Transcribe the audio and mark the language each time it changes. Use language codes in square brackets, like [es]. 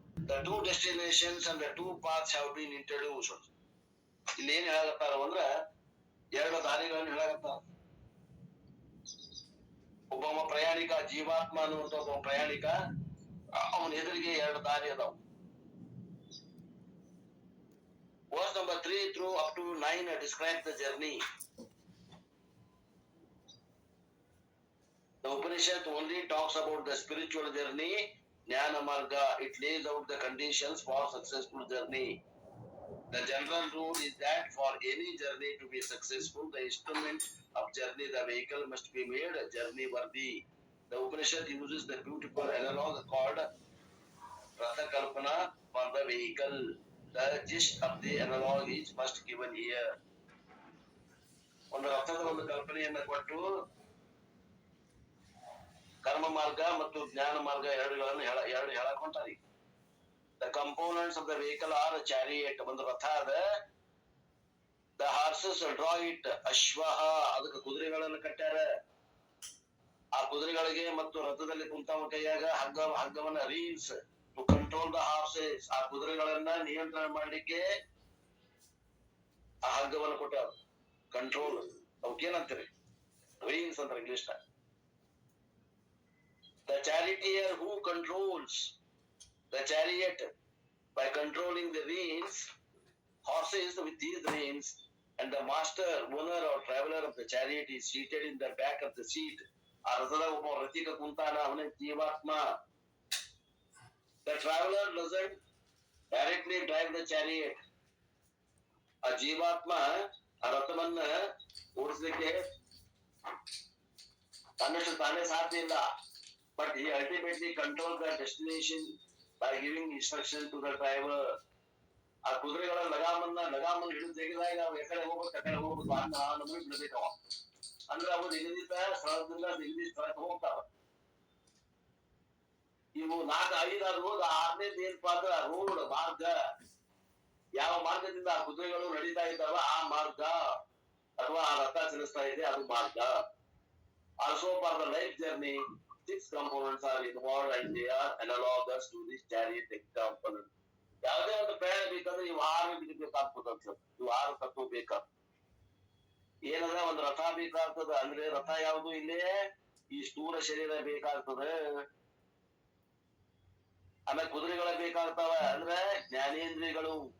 [en] The 2 destinations and the 2 paths have been introduced. [kn] ಇಲ್ಲಿ ಏನ್ ಹೇಳಾಕತ್ತಾರ ಅಂದ್ರ 2 ದಾರಿಗಳನ್ನು ಹೇಳಾಕತ್ತಾರ. ಒಬ್ಬ ಪ್ರಯಾಣಿಕ, ಜೀವಾತ್ಮ ಅನ್ನುವಂತ ಒಬ್ಬ ಪ್ರಯಾಣಿಕ, ಅವನ ಎದುರಿಗೆ 2 ದಾರಿ ಅದಾವ. [en] Verse number 3 through up to 9 describe the journey. The Upanishad only talks about the spiritual journey, Jnana Marga. It lays out the conditions for successful journey. The general rule is that for any journey to be successful, the instrument of journey, the vehicle, must be made journey worthy. The Upanishad uses the beautiful analog called Ratha Kalpana for the vehicle. The gist of the analog is first given here. [kn] ಒಂದು ರಥದ ಒಂದು ಕಲ್ಪನೆಯನ್ನ ಕೊಟ್ಟು ಕರ್ಮ ಮಾರ್ಗ ಮತ್ತು ಜ್ಞಾನ ಮಾರ್ಗ ಎರಡು ಹೇಳಕ್ ಹೊಂಟಾರಿ. [en] The components of the vehicle are a chariot. [kn] ಒಂದು ರಥ ಅದ. [en] The horses draw it. [kn] ಅಶ್ವಹ, ಅದಕ್ಕೆ ಕುದುರೆಗಳನ್ನು ಕಟ್ಟ್ಯಾರ. ಆ ಕುದುರೆಗಳಿಗೆ ಮತ್ತು ರಥದಲ್ಲಿ ಕುಂತವ ಕೈಯಾಗ ಹಗ್ಗವನ್ನ [en] Reins to control the horses. [kn] ಆ ಕುದುರೆಗಳನ್ನ ನಿಯಂತ್ರಣ ಮಾಡ್ಲಿಕ್ಕೆ ಆ ಹಗ್ಗವನ್ನು ಕೊಟ್ಟಾರ. ಕಂಟ್ರೋಲ್ ಅವಕ್ಕೇನಂತೀರಿ? ರೀನ್ಸ್ ಅಂತ English. [en] The charioteer who controls the chariot by controlling the reins, horses with these reins, and the master, owner or traveler of the chariot is seated in the back of the seat. [kn] ಆ ರಥದ ಒಬ್ಬ ರಥಿಕ ಕುಂತಾನ, ಅವನೇ ಜೀವಾತ್ಮ. [en] The traveler doesn't directly drive the chariot. [kn] ಆ ಜೀವಾತ್ಮ ಆ ರಥವನ್ನ ಓಡಿಸ್ಲಿಕ್ಕೆ ತನ್ನಷ್ಟು ತಾನೇ ಸಾಧ್ಯ ಇಲ್ಲ. [en] But he ultimately controls the destination by giving instruction to the driver. [kn] ಆ ಕುದುರೆಗಳ ಲಗಾಮನ್ನ ಹಿಡಿದು ತೆಗೆದಾಗ ಅವು ಎಕಡೆ ಹೋಗ್ಬೇಕು ಆ ಹೋಗ್ಬೇಕು ನಮಗೆ ಬಿಡಬೇಕವ. ಅಂದ್ರೆ ಅವು ನಿಗದಿತ ಸ್ಥಳದಿಂದ ನಿಗದಿತ ಸ್ಥಳಕ್ಕೆ ಹೋಗ್ತಾವ. ಇವು 4-5 ರೋಡ್, 6ನೇದು ಏನಪ್ಪಾ ಅಂದ್ರ ರೋಡ್ ಮಾರ್ಗ. ಯಾವ ಮಾರ್ಗದಿಂದ ಆ ಕುದುರೆಗಳು ನಡೀತಾ ಇದ್ದಾವ ಆ ಮಾರ್ಗ, ಅಥವಾ ಆ ರಥ ಚಲಿಸ್ತಾ ಇದೆ ಅದು ಮಾರ್ಗ. [en] Also for the life journey, 6 components are involved and they are analogous to this chariot example. [kn] ಯಾವುದೇ ಒಂದು ಪ್ರಯಾಣ ಬೇಕಂದ್ರೆ ಇವು 6 ಬೇಕಾಗ್ತದ. ಇವು 6 ತತ್ವ ಬೇಕಾ. ಏನಂದ್ರೆ ಒಂದು ರಥ ಬೇಕಾಗ್ತದ, ಅಂದ್ರೆ ರಥ ಯಾವುದು ಇಲ್ಲೇ ಈ ಸ್ಥೂಲ ಶರೀರ ಬೇಕಾಗ್ತದೆ. ಆಮೇಲೆ ಕುದುರೆಗಳ ಬೇಕಾಗ್ತಾವ, ಅಂದ್ರೆ ಜ್ಞಾನೇಂದ್ರಿಯಗಳು.